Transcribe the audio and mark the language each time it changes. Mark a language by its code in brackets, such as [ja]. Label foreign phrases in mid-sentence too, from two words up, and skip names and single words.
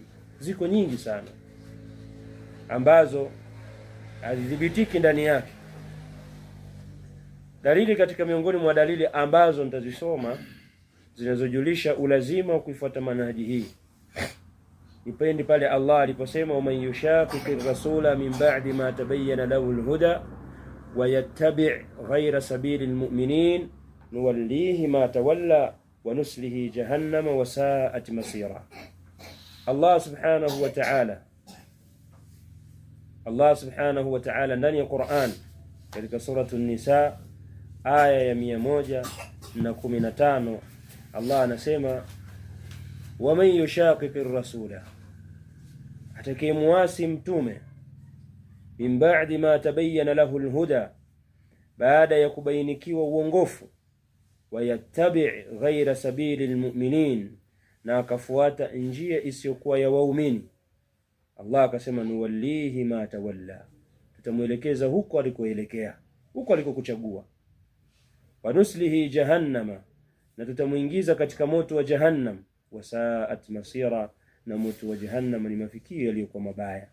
[sw] Ziko nyingi sana ambazo hazithibitiki ndani yake. Dalili katika miongoni mwa dalili ambazo nitazisoma zinazojulisha ulazima wa kuifuata manhaji hii ipendi pale Allah aliposema, [ar] ومن يشاقق رسولا من بعد ما تبين له الهدى ويتبع غير سبيل المؤمنين نوله ما تولى ونصله جهنم وساءت مصيرا. [sw] Allah [ar] سبحانه وتعالى [sw] ndani ya Qur'an katika suratu an-Nisa aya ya 115 Allah anasema, [ar] ومن يشاقق [sw] rasula, atakayemuasi mtume, [ar] من بعد ما تبين له الهدى, [sw] baada ya kubainikiwa uongofu, [ar] ويتبع غير سبيل المؤمنين, [sw] na akafuata njia isiyokuwa ya waumini, Allah akasema [ar] نوله ما تولى, [sw] tutamuelekeza huko alikoelekea, huko alikokuchagua, [ar] ونصله جهنم, [sw] na tutamuingiza katika moto wa jahannam, [ar] وساءت مصيرا, [sw] na moto wa jahannam ni mafikio yaliyokuwa mabaya.